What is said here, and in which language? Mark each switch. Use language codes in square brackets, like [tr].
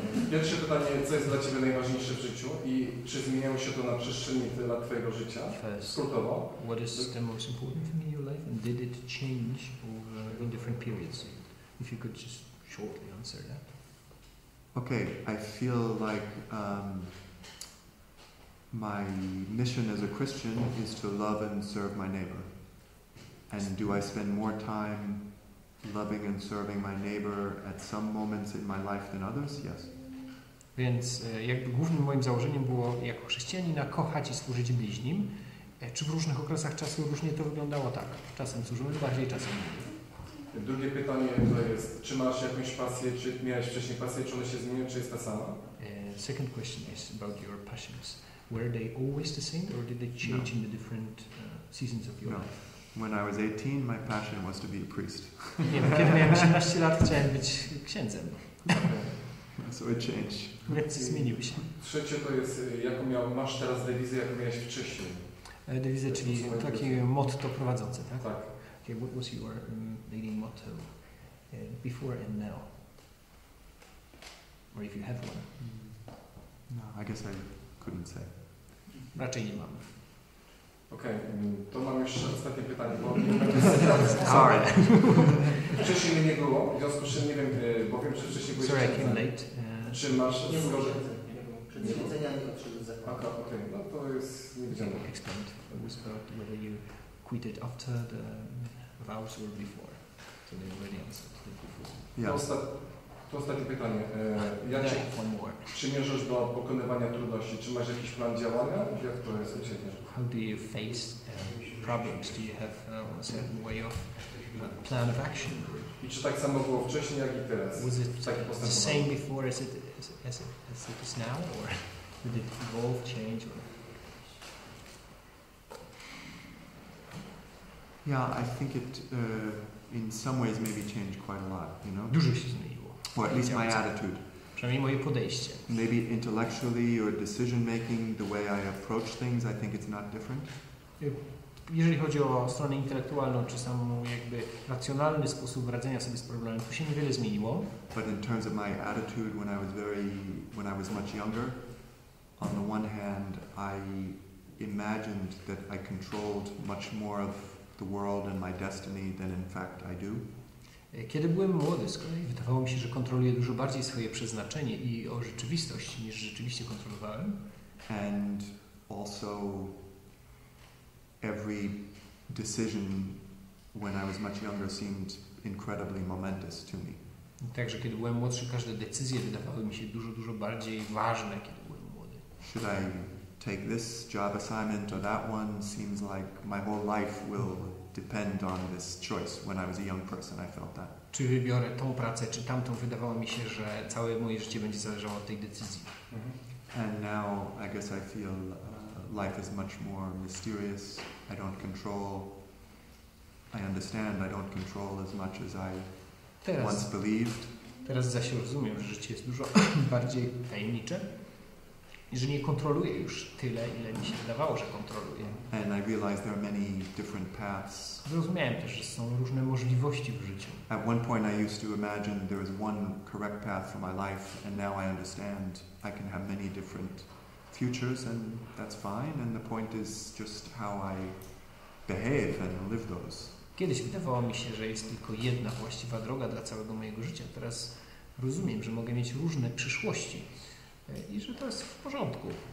[pl] Pierwsze pytanie, co jest dla Ciebie najważniejsze w życiu i czy zmieniało się to na przestrzeni lat Twojego życia? Skrótowo. [en] What is the most important thing in your life and did it change over in different periods? If you could just shortly answer that. Okay, I feel like my mission as a Christian is to love and serve my neighbor. And do I spend more time loving and serving my neighbor at some moments in my life than others? Yes. [pl] Więc jakby głównym moim założeniem było jako chrześcijanina kochać i służyć bliźnim. Czy w różnych okresach czasu różnie to wyglądało? Tak. Czasem służyłem bardziej, czasem mniej. Drugie pytanie to jest, czy masz jakąś pasję, czy miałeś wcześniej pasję, czy one się zmieniają, czy jest ta sama? [en] Second question is about your passions. Were they always the same or did they change in the different seasons of your life? When I was 18, my passion was to be a priest. [pl] Nie, kiedy miałem 18 lat, chciałem być księdzem. [en] So it changed. [pl] Więc zmieniły się. Trzecie to jest, masz teraz dewizję, jaką miałeś wcześniej? Dewizję, czyli takie motto prowadzące, tak? Tak. [en] Okay, what was your leading motto before and now? Or if you have one? No, I guess I couldn't say. [pl] Raczej nie mam. Okej, to mam jeszcze ostatnie pytanie, bo [en] Sorry. [pl] Wcześniej mnie nie było, w związku z czym nie wiem, bo wiem, że wcześniej byłeś [en] Sorry, I came late. [pl] Czy masz zgodę? Przed święcenia nie odszedł z zakładu. Okej, no to jest niewidziane. [en] Explained whether you quitted after the vows or before. So they already answered before. Yeah. [pl] To ostatnie pytanie. Jak się przymierzasz do pokonywania trudności? Czy masz jakiś plan działania? Jak to jest u Ciebie? [en] How do you face problems? Do you have a certain way of plan of action? [pl] I czy tak samo było wcześniej, jak i teraz? [en] Was it the same before as it is now, or did it evolve, change? Or? Yeah, I think it, in some ways, maybe changed quite a lot. You know. [pl] Dużo się zmieniło. [en] Or at least my attitude. [pl] Przynajmniej moje podejście. [en] Maybe intellectually or decision making, the way I approach things, I think it's not different. [pl] Jeżeli chodzi o stronę intelektualną, czy sam jakby racjonalny sposób radzenia sobie z problemem, to się niewiele zmieniło. [en] But in terms of my attitude when I was much younger, on the one hand, I imagined that I controlled much more of the world and my destiny than in fact I do. [pl] Kiedy byłem młody, z kolei wydawało mi się, że kontroluję dużo bardziej swoje przeznaczenie i o rzeczywistość, niż rzeczywiście kontrolowałem. [en] And also every decision when I was much younger seemed incredibly momentous to me. [pl] Także kiedy byłem młodszy, każde decyzje wydawały mi się dużo bardziej ważne, kiedy byłem młody. [en] Should I take this job assignment or that one? Seems like my whole life will depend on this choice. When I was a young person, I felt that. [pl] Czy wybiorę tą pracę, czy tamtą? Wydawało mi się, że całe moje życie będzie zależało od tej decyzji. [en] And now I guess I feel life is much more mysterious. I don't control. I understand I don't control as much as I once believed. [pl] Teraz zaś rozumiem, że życie jest dużo bardziej tajemnicze i że nie kontroluję już tyle, ile mi się wydawało, że kontroluję. [en] And I realized there are many different paths. [pl] Zrozumiałem też, że są różne możliwości w życiu. [en] At one point I used to imagine there was one correct path for my life, and now I understand I can have many different futures, and that's fine. And the point is just how I behave and live those. [pl] Kiedyś wydawało mi się, że jest tylko jedna właściwa droga dla całego mojego życia. Teraz rozumiem, że mogę mieć różne przyszłości i że to jest w porządku.